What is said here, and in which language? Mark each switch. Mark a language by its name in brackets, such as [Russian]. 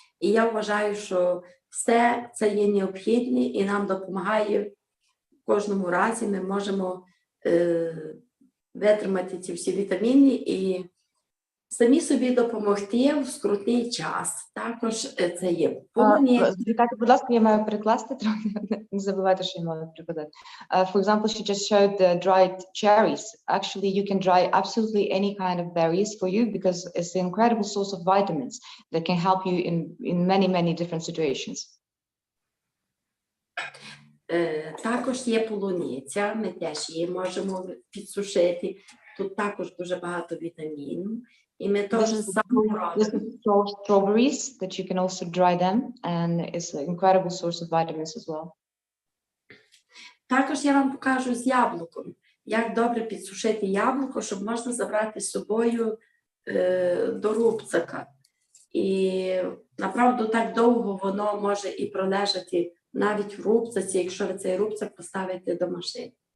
[Ukrainian] І я вважаю, що все це є необхідне і нам допомагає в кожному разі. Ми можемо витримати ці всі вітаміни і самі собі допомогти в скрутний час. Також це є полуниця. Вітайте, будь ласка, я маю перекласти трохи. Не забувайте, що я маю перекладати. [English] For example, she just showed the dried cherries. Actually, you can dry absolutely any kind of berries for you because it's an incredible source of vitamins that can help you in many different situations. [Ukrainian] Також є полуниця, ми теж її можемо підсушити. Тут також дуже багато вітамінів. І ми теж [English] strawberries that you can also dry them, and it's an incredible source of vitamins as well. [Ukrainian] Також я вам покажу з яблуком, як добре підсушити яблуко, щоб можна забрати з собою до рубцака. І, направду, так довго воно може і пролежати навіть в рубцаці, якщо ви цей рубцак поставите до машини.